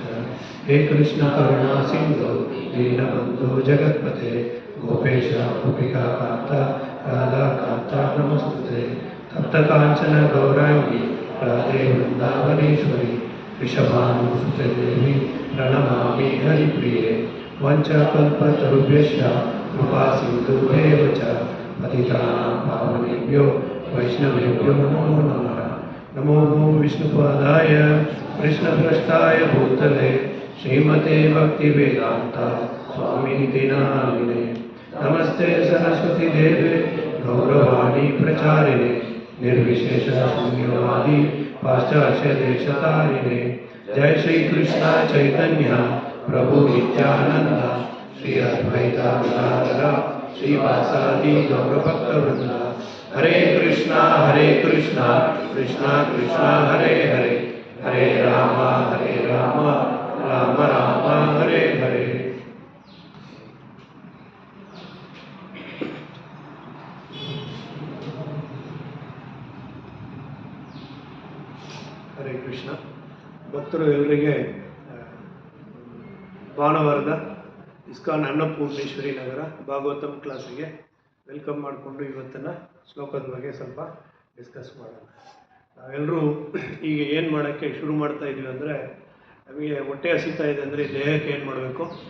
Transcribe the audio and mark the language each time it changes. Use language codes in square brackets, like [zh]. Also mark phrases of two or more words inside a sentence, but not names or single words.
[sa] ಹೇ ಕೃಷ್ಣ ಕರುಣಾ ಸಿಂಧು ದೀನಬಂಧು ಜಗತ್ಪತೆ ಗೋಪೇಶ ಗೋಪಿಕಾಕಾಂತ ರಾಧಾಕಾಂತ ನಮಸ್ತುತೆ. ತಪ್ತಕಾಂಚನ ಗೌರಾಂಗಿ ರಾಧೆ ವೃಂದಾವನೇಶ್ವರಿ ವೃಷಭಾನುಸುತೆ ದೇವಿ ಪ್ರಣಮಾಮಿ ಹರಿಪ್ರಿಯೆ. ವಂಚಕಲ್ಪತರುಭ್ಯಶ್ಚ ಕೃಪಾ ಸಿಂಧುಭ್ಯೇವ ಚ ಪತಿತಾನಾಂ ಪಾವನೇಭ್ಯೋ ವೈಷ್ಣವೇಭ್ಯೋ ನಮೋ ನಮಃ. ನಮೋ ಭೂ ವಿಷ್ಣುಪಾದಾಯ ಕೃಷ್ಣಪ್ರಸ್ಥಾಯ ಭೂತಲೆ ಶ್ರೀಮತೆ ಭಕ್ತಿವೇದಾಂತ ಸ್ವಾಮಿನಿತಿ ನಾಮಿನೆ. ನಮಸ್ತೆ ಸರಸ್ವತಿ ದೇವೆ ಗೌರವಾಣಿ ಪ್ರಚಾರಿಣೆ ನಿರ್ವಿಶೇಷ ಶೂನ್ಯವಾದಿ ಪಾಶ್ಚಾತ್ಯ ದೇಶತಾರಿಣೆ. ಜಯ ಶ್ರೀ ಕೃಷ್ಣ ಚೈತನ್ಯ ಪ್ರಭು ನಿತ್ಯಾನಂದ ಶ್ರೀ ಅದ್ವೈತ ಗದಾಧರ ಶ್ರೀವಾಸಾದಿ ಗೌರಭಕ್ತವೃಂದ. ಹರೇ ಕೃಷ್ಣ ಕೃಷ್ಣ ಕೃಷ್ಣ ಹರೇ ಹರೇ ಹರೇ ರಾಮ ರಾಮ ರಾಮ ಹರೇ ಹರೇ. ಹರೇ ಕೃಷ್ಣ. [kn] ಭಕ್ತರು ಎಲ್ಲರಿಗೆ ಭಾನುವಾರದ ಇಸ್ಕಾನ್ ಅನ್ನಪೂರ್ಣೇಶ್ವರಿ ನಗರ ಭಾಗವತಂ ಕ್ಲಾಸಿಗೆ ವೆಲ್ಕಮ್ ಮಾಡಿಕೊಂಡು ಇವತ್ತಿನ ಶ್ಲೋಕದ ಬಗ್ಗೆ ಸ್ವಲ್ಪ ಡಿಸ್ಕಸ್ ಮಾಡೋಣ. ನಾವೆಲ್ಲರೂ ಈಗ ಏನು ಮಾಡೋಕ್ಕೆ ಶುರು ಮಾಡ್ತಾ ಇದ್ದೀವಿ ಅಂದರೆ, ನಮಗೆ ಹೊಟ್ಟೆ ಹಸಿತಾ ಇದೆ ಅಂದರೆ ದೇಹಕ್ಕೆ ಏನು ಮಾಡಬೇಕು?